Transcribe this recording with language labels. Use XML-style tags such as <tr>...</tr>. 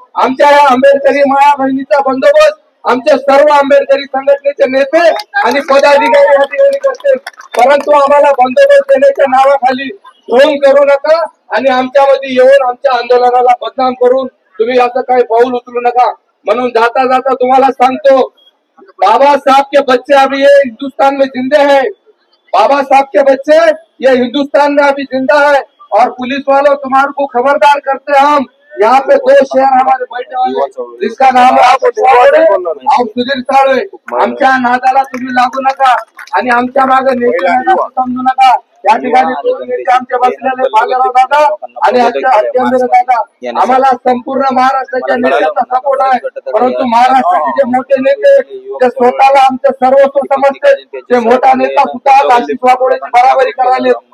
<mr>आमच्या या आंबेडकरी माया बहिणीचा बंदोबस्त आमचे सर्व आंबेडकरी संघटनेचे नेते आणि पदाधिकारी या ठिकाणी करतील. परंतु आम्हाला बंदोबस्त देण्याच्या नावाखाली ढोंग करू नका आणि आमच्यामध्ये येऊन आमच्या आंदोलनाला बदनाम करून तुम्ही असं काही पाऊल उचलू नका. म्हणून जाता जाता तुम्हाला सांगतो,</mr> <hi>बाबा साहब के बच्चे अभी ये हिंदुस्तान में जिंदे हैं. बाबा साहब के बच्चे ये हिंदुस्तान में अभी जिंदा है. और पुलिस वालों तुम्हारे को खबरदार करते हैं हम. यहाँ पे 2 शहर हमारे बैठे हुए जिसका नाम है आप सुधीर साळवे.</hi> <mr>आमच्या नादाला तुम्ही लागू नका आणि आमच्या मागे नेते समजू नका. या ठिकाणी 2 नेते आमचे बसलेले भागराव दादा आणि हत्यारे दादा. आम्हाला संपूर्ण महाराष्ट्राच्या नेत्याचा सपोर्ट आहे. परंतु महाराष्ट्राचे जे मोठे नेते जे स्वतःला आमचे सर्वस्व समजते ते मोठा नेता सुद्धा आशिष वाकोरेची बराबरी करायला.</mr>